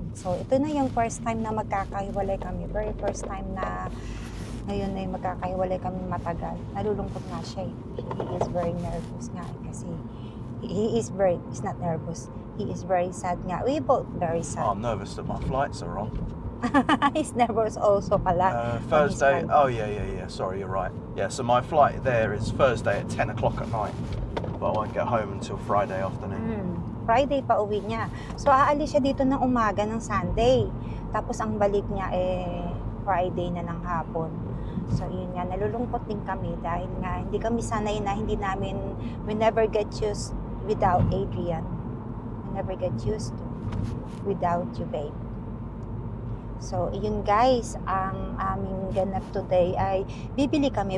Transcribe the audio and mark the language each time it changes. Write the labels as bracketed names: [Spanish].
[Filipino] So ito na yung first time na magkakahiwalay kami, [English] very first time [Filipino] na ngayon ay magkakahiwalay kami matagal. Nalulungkot nga siya eh. [English] He is very nervous [Filipino] nga kasi [English] he's not nervous. He is very sad [Filipino] nga. [English] We both very sad. Oh, I'm nervous that my flights are wrong. He's nervous also [Filipino] pala. [English] Thursday. Oh, yeah. Sorry, you're right. Yeah, so my flight there is Thursday at 10 o'clock at night. But I won't get home until Friday afternoon. [Filipino] Friday pa uwi niya. So aalis siya dito ng umaga ng Sunday. Tapos ang balik niya Friday na ng hapon. So yun nga, nalulungkot din kami dahil nga hindi kami sanay na [English] we never get used without Adrian. We never get used to without you, babe. [Filipino] So yun guys, ang aming ganap today ay bibili kami.